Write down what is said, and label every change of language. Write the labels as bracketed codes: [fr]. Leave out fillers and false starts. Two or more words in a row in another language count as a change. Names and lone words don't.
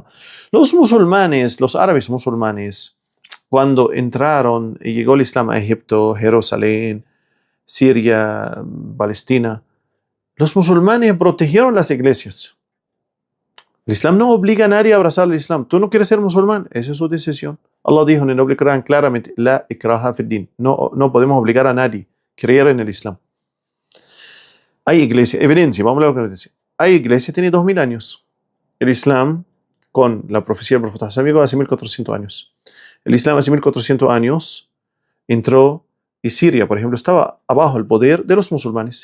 [es] Los musulmanes, los árabes musulmanes, cuando entraron y llegó el Islam a Egipto, Jerusalén, Siria, Palestina, los musulmanes protegieron las iglesias. El Islam no obliga a nadie a abrazar el Islam. Tú no quieres ser musulmán, esa es su decisión. Allah dijo en el noble Corán claramente, [ar] لا إكراه في الدين. [es] No podemos obligar a nadie a creer en el Islam. Hay iglesia, evidencia, vamos a ver lo que dice. Hay iglesia, tiene 2000 años. El Islam con la profecía del profeta Hassan llegó hace 1400 años. El Islam hace 1400 años entró y Siria, por ejemplo, estaba abajo el poder de los musulmanes.